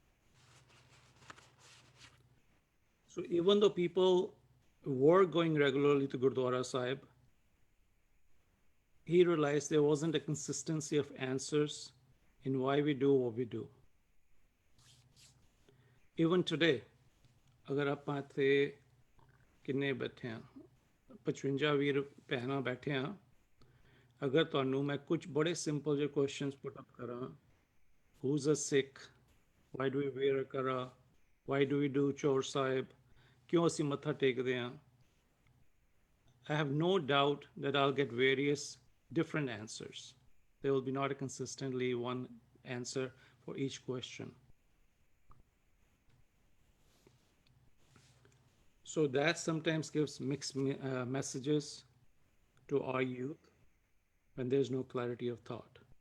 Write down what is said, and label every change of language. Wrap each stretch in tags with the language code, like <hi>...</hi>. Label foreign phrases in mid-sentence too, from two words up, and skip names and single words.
<en>So even though people were going regularly to Gurdwara Sahib, he realized there wasn't a consistency of answers in why we do what we do. Even today,</en> <pa>agar ਆਪਾਂ ਇੱਥੇ ਕਿੰਨੇ ਬੈਠੇ ਹਾਂ, 55 ਵੀਰ ਭੈਣਾਂ ਬੈਠੇ ਹਾਂ, ਅਗਰ ਤੁਹਾਨੂੰ ਮੈਂ ਕੁਝ ਬੜੇ ਸਿੰਪਲ ਜਿਹੇ</pa> <en>questions put up</en> <pa>ਕਰਾਂ,</pa> <en>who's a Sikh, why do we wear a kara, why do we do</en> <pa>ਚੌਰ ਸਾਹਿਬ, ਕਿਉਂ ਅਸੀਂ ਮੱਥਾ ਟੇਕਦੇ ਹਾਂ,</pa> <en>I have no doubt that I'll get various different answers. There will be not a consistently one answer for each question. So that sometimes gives mixed messages to our youth when there's no clarity of thought.</en>